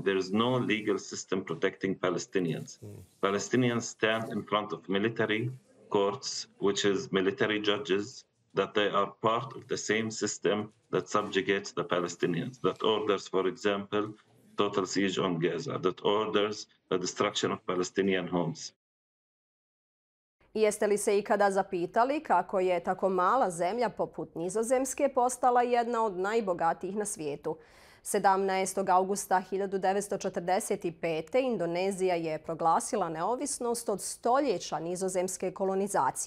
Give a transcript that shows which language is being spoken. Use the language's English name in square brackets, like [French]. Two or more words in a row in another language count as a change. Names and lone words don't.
[English] There is no legal system protecting Palestinians. Palestinians stand in front of military courts, which is military judges, that they are part of the same system that subjugates the Palestinians, that orders, for example, total siege on Gaza, that orders the destruction of Palestinian homes. [Croatian] Jeste li se ikada zapitali kako je tako mala zemlja poput Nizozemske postala jedna od najbogatijih na svijetu? 17. augusta 1945. Indonezija je proglasila neovisnost od stoljeća nizozemske kolonizacije.